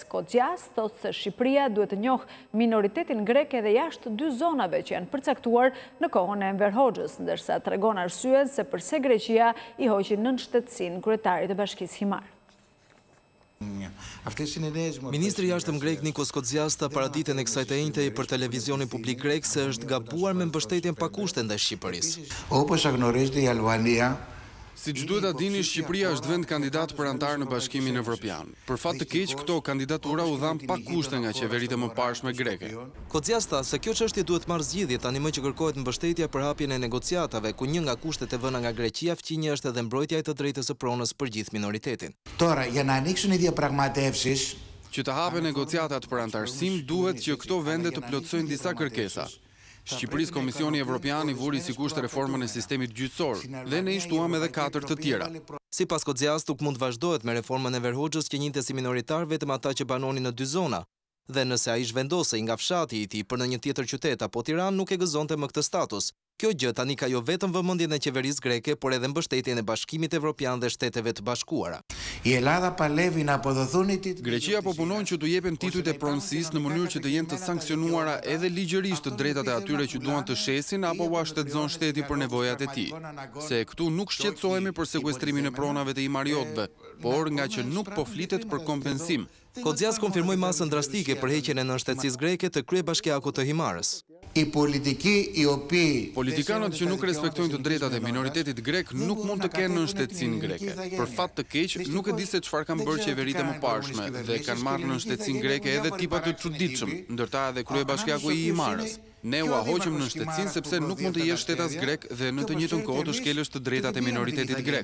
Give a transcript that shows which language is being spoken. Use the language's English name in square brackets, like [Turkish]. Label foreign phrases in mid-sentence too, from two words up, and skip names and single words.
[Albanian] Kocjas thotë se Shqipëria duhet të njohë minoritetin grek edhe jashtë 2 zonave që janë përcaktuar në kohën e Enver Hoxhës, ndërsa tregon arsyen se pse Greqia i hoqi nën shtetësinë kryetarit të Bashkisë Himare. Ministri i Jashtëm grek Nikos Kocjas tha paraditën e kësaj të njëjtej për televizionin publik grek se është gabuar me mbështetjen pa kushte ndaj Shqipërisë. [Greek] Όπως γνωρίζετε η Αλβανία [Albanian] Siç duhet ta dini, Shqipëria është vend kandidat për antar në Bashkimin Evropian. Për fat të keq, këto kandidatura u dhan pa kushte nga qeveritë e mëparshme greke. Kocjas tha se kjo çështje duhet marrë zgjidhje tani më që kërkohet mbështetja për hapjen e negociatave, ku një nga kushtet e vëna nga Greqia fqinje është edhe mbrojtja e të drejtës së pronës për gjithë minoritetin. [Greek] Τώρα, για να ανοίξουν οι διαπραγματεύσεις, [Albanian] Që të hapen negociatat për antarësim, duhet që këto vende të plotësojnë disa kërkesa. Shqipërisë Komisioni Evropian i vuri si kusht reformën e sistemit gjyqësor dhe ne i shtuam edhe 4 të tjera. Sipas Kocjas, nuk mund vazhdohet me reformën e Enver Hoxhës që njinte si minoritar vetëm ata që banonin në 2 zona. Dhe nëse ai zhvendosej nga fshati i tij për në një tjetër qytet apo Tiranë, nuk e gëzonte më këtë status. Kjo gjë tani ka jo vetëm vëmendjen e qeverisë greke, por edhe mbështetjen e Bashkimit Evropian dhe Shteteve të Bashkuara. [Greek] η Ελλάδα παλεύει να αποδοθούν οι τίτλοι. [Albanian] Greqia po punon që të jepen titujt e pronësisë në mënyrë që të jenë të sankcionuara edhe ligjërisht të drejtat e atyre që duan të shesin apo ua shtetëzon shteti për nevojat e tij. Se këtu nuk shqetësohemi për sekuestrimin e pronave të imariotëve, por nga që nuk po flitet për kompensim. Kocjas konfirmoi masën drastike për heqjen e nënshtetësisë greke të kryebashkiakut të Himarës. [Greek] Οι πολιτικοί οι οποίοι [Albanian] Politikanët që nuk respektojnë të drejtat e minoritetit grek nuk mund të kenë nënshtetësinë greke. Për fat të keq, nuk e di se çfarë kanë bërë qeveritë e mëparshme dhe kanë marrë nënshtetësinë greke edhe tipa të çuditshëm, ndërta edhe kryebashkiaku i Himarës. Ne u hoqëm nënshtetësinë sepse nuk mund të jesh shtetas grek dhe në të njëjtën kohë të shkelësh të drejtat e minoritetit grek.